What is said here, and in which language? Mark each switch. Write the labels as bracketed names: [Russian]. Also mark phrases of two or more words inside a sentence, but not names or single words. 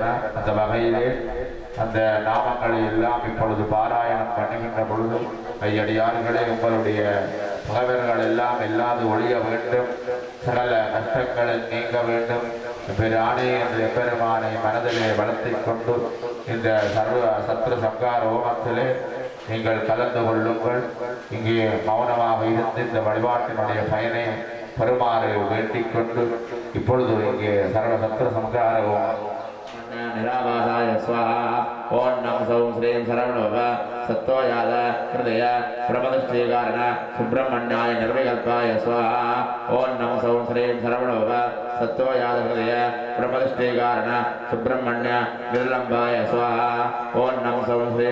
[Tamil] அந்த வகையிலே அந்த நாமங்களை எல்லாம் இப்பொழுது பாராயணம் பண்ணுகின்ற பொழுது ஐயடியார்களே உங்களுடைய பகைவர்கள் எல்லாம் இல்லாது ஒழிய வேண்டும், சகல கஷ்டங்களை நீங்க வேண்டும் பிரானே என்ற பெருமானை மனதிலே வளர்த்திக் கொண்டு இந்த சர்வ சத்ரு சங்கார ஹோமத்திலே நீங்கள் கலந்து கொள்ளுங்கள். இங்கே மௌனமாக இருந்து இந்த வழிபாட்டினுடைய பயனை பெருமாறு வேண்டிக் கொண்டு இப்பொழுது இங்கே சர்வ சத்ரு சங்கார ஹோமம் [Sanskrit] निराभासाय स्वाहा ओं नम सौं श्रीं शरवणोः सत्त्वयाद हृदय प्रमदश्रीकारण सुब्रह्मण्याय निर्विकल्पाय स्वाहा ओं नम सौं श्रीं शरवणोः सत्त्वयाद हृदय प्रमदश्रीकारण सुब्रह्मण्य निर्लम्बाय स्वाहा ओं नम सौं श्रीं